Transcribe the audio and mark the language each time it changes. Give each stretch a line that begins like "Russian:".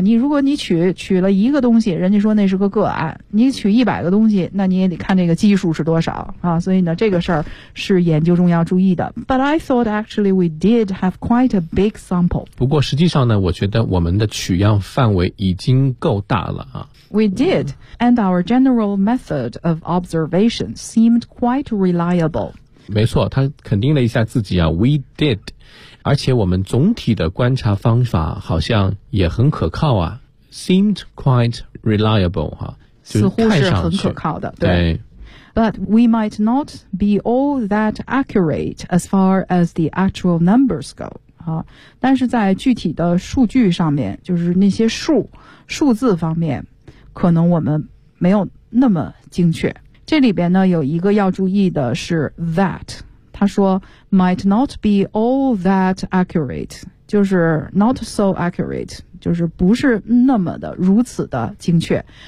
Chinese: 你如果你取了一个东西，人家说那是个个案，你取100个东西，那你也得看这个基数是多少啊。所以呢这个事儿是研究中要注意的。
English: But I thought actually we did have quite a big sample.
Chinese: 不过实际上呢我觉得我们的取样范围已经够大了啊。
English: We did, and our general method of observation seemed quite reliable.
Chinese: 没错，他肯定了一下自己啊，
English: we did,
Chinese: 而且我们总体的观察方法好像也很可靠啊，
English: seemed quite reliable,
Chinese: 哈、啊，似乎是很可靠的，对。
English: But we might not be all that accurate as far as the actual numbers go.
Chinese: 啊，但是在具体的数据上面，就是那些数字方面，可能我们没有那么精确。这里边呢有一个要注意的是 that， 他说
English: might not be all that accurate，
Chinese: 就是
English: not so accurate，
Chinese: 就是不是那么的如此的精确。